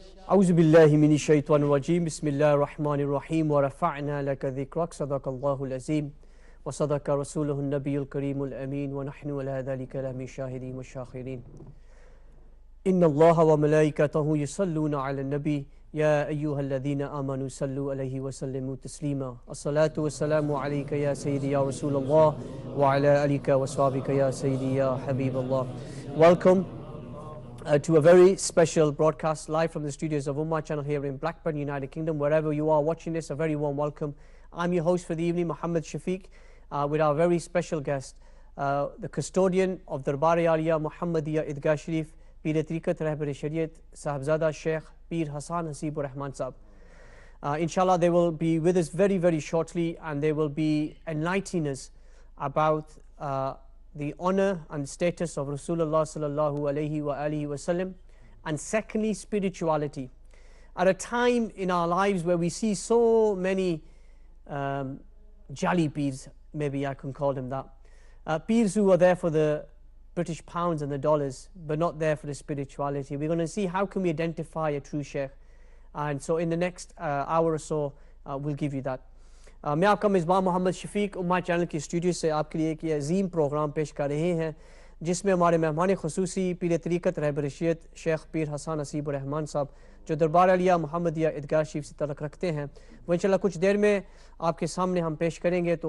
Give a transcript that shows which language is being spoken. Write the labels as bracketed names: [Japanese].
[Arabic] أعوذ بالله من الشيطان الرجيم بسم الله الرحمن الرحيم ورفعنا لك ذكرك صدق الله العظيم وصدق رسوله النبي الكريم الأمين ونحن على ذلك لمن الشاهدين والشاكرين إن الله وملائكته يصلون على النبي يا أيها الذين آمنوا صلوا عليه وسلموا تسليما الصلاة والسلام عليك يا سيدي يا رسول الله وعلى آلك وصحبك يا سيدي يا حبيب الله. [English] Welcome to a very special broadcast live from the studios of Ummah Channel here in Blackburn, United Kingdom. Wherever you are watching this, a very warm welcome. I'm your host for the evening, Muhammad Shafiq, with our very special guest, the custodian of Darbar-e Aliya Muhammadiyya Idgah Sharif, Pir Tariqat Rahbar-e Shariat, Sahibzada Sheikh Pir Hasan Hasibur Rahman Sahib. Inshallah, they will be with us very, very shortly, and they will be enlightening us about the honor and status of Rasulullah sallallahu alayhi wa alihi wasallam, and secondly, spirituality. At a time in our lives where we see so many jali peers, maybe I can call them that, peers who are there for the British pounds and the dollars, but not there for the spirituality. We're going to see how can we identify a true sheikh, and so in the next hour or so we'll give you that. [Urdu] میں آپ کا میزبان محمد شفیق امہ channel کی studio سے آپ کے لیے ایک عظیم پروگرام پیش کر رہے ہیں، جس میں ہمارے مہمان خصوصی پیر طریقت رہبر شریعت شیخ پیر حسان حسیب الرحمان صاحب، جو دربار عالیہ محمدیہ ادگاہ شریف سے تعلق رکھتے ہیں، وہ انشاءاللہ کچھ دیر میں آپ کے سامنے ہم پیش کریں گے.